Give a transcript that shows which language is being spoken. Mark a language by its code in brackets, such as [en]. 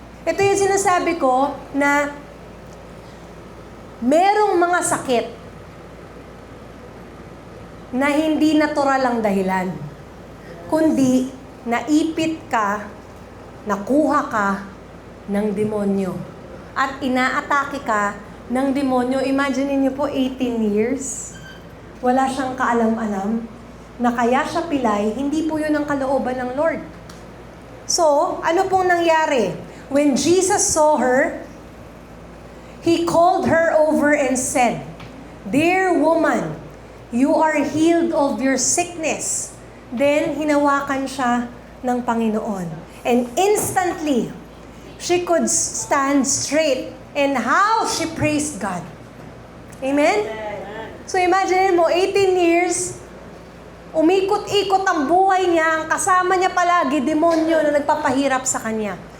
[tl] Ito yung sinasabi ko na merong mga sakit na hindi natural ang dahilan, kundi naipit ka, nakuha ka ng demonyo. At inaatake ka ng demonyo. Imagine niyo po, 18 years. Wala siyang kaalam-alam na kaya siya pilay, hindi po yun ang kalooban ng Lord. So, ano pong nangyari? [en] When Jesus saw her, He called her over and said, "Dear woman, you are healed of your sickness." [tl] Then, hinawakan siya ng Panginoon. [en] And instantly, she could stand straight. And how she praised God. Amen? [tl] So imagine mo, 18 years, umikot-ikot ang buhay niya, ang kasama niya palagi, demonyo na nagpapahirap sa kanya.